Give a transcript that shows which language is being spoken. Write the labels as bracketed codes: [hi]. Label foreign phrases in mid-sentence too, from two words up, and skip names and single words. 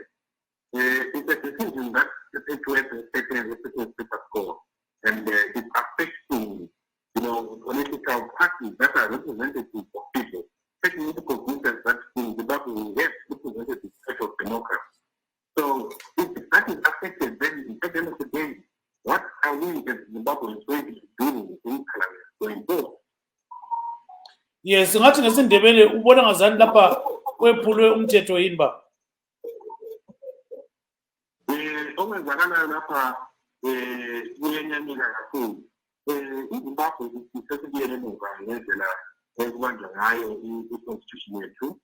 [en] It's a decision that perpetuates a certain status quo, and it's affecting, political parties that are representatives of people. Taking into consideration that in Zimbabwe we have representatives of democracy. So if that is affected, then at the end of the day, what are we as Zimbabweans going to be doing in parliament going forward? Yes, [nd] ngathi ngesindebele ubona ngazani lapha kwephulwe umthetho yini ba? Okwenzakalayo lapha kuyenyanyeka kakhulu. iZimbabwe isesibuyele emuva ngendlela ekubanjwa ngayo i-constitution yethu.